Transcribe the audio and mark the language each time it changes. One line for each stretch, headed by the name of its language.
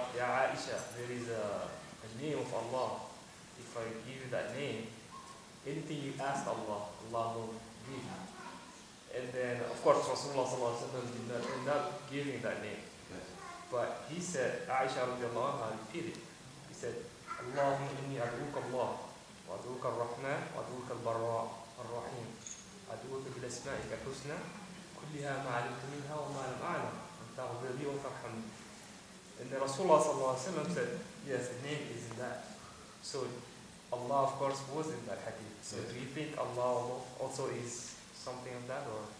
English: Ya Aisha, there is a name of Allah. If I give you that name, anything you ask Allah, Allah will give you. And then, of course, Rasulullah sallallahu alaihi wasallam did not give him that name. But he said, Aisha radiallahu anha repeated. He said,
Arabic: Allahumma inni ad'uka Allah. وأدعوك الرحمن وأدعوك البراء الرحيم أدعوك بأسمائك الحسنى كلها ما علمت منها وما لم أعلم أن تغفر لي وترحمني.
English: And the Rasulullah sallallahu alaihi wasallam said, yes, the name is in that. So Allah, of course, was in that hadith. So do you think Allah also is something of that, or